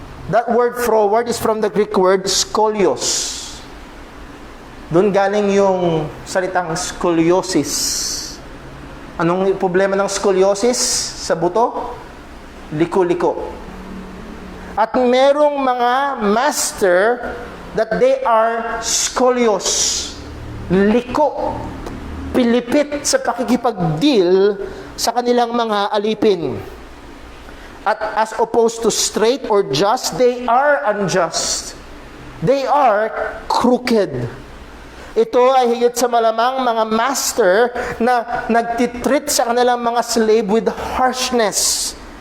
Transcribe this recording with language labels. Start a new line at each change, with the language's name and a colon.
English: That word froward is from the Greek word skolios.
Filipino: Doon galing yung salitang scoliosis. Anong problema ng scoliosis sa buto? Liko-liko. At merong mga master
English: that they are scolios.
Filipino: Liko. Pilipit sa pakikipag-deal sa kanilang mga alipin.
English: At as opposed to straight or just, they are unjust. They are crooked.
Filipino: Ito ay higit sa malamang mga master na nagtitreat sa kanilang mga slave
English: with harshness.